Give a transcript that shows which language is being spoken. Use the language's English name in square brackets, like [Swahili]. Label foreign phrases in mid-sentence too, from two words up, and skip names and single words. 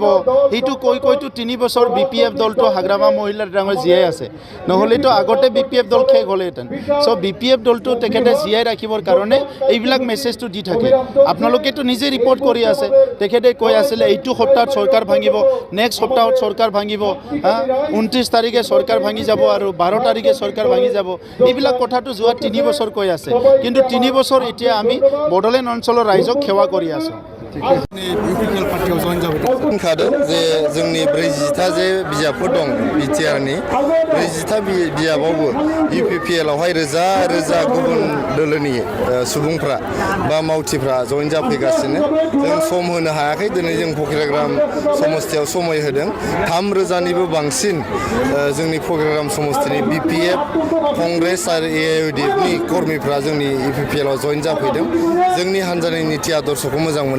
[Assamese] এইটো কৈতো 3 বছৰ BPF দলটো হাগ্ৰামা মহিলাৰ ডাঙৰ জীয়াই আছে নহলেতো আগতে BPF দল শেষ হ'লেহেঁতেন সো BPF দলটো তেখেতে জীয়াই ৰাখিবৰ কাৰণে এইবিলাক মেছেজটো দি থাকে আপোনালোকেতো নিজে ৰিপৰ্ট কৰি আছে তেখেতে কৈ আছিলে এইটো সপ্তাহত চৰকাৰ ভাঙিব নেক্সট সপ্তাহত চৰকাৰ ভাঙিব 29 তাৰিখে চৰকাৰ ভাঙি যাব আৰু 12 তাৰিখে চৰকাৰ ভাঙি যাব এইবিলাক কথাটো যোৱা 3 বছৰ কৈ আছে কিন্তু 3 বছৰ এতিয়া আমি বড়োলেণ্ড অঞ্চলৰ ৰাইজক সেৱা কৰি আছো [Bodo] UPPL पार्टियाव जइन जाबाय बुंखादों जे जोंनि 40टा जे बिजाबफोर दं बिटिआरनि 40टा बिजाबावबो UPPL आवहाय रोजा गुबुन दोलोनि सुबुंफ्रा बा मावथिफ्रा जइन जाफैगासिनो जों सम होनो हायाखै दिनै जों फकिराग्राम समस्थियाव समय होदों 3,000निबो बांसिन जोंनि फकिराग्राम समस्थिनि BPF कांग्रेस आरो AIUDFनि कर्मीफ्रा जोंनि UPPL आव जइन जाफैदों जोंनि हान्जानि नीति आदर्शखौ मोजां मोननानै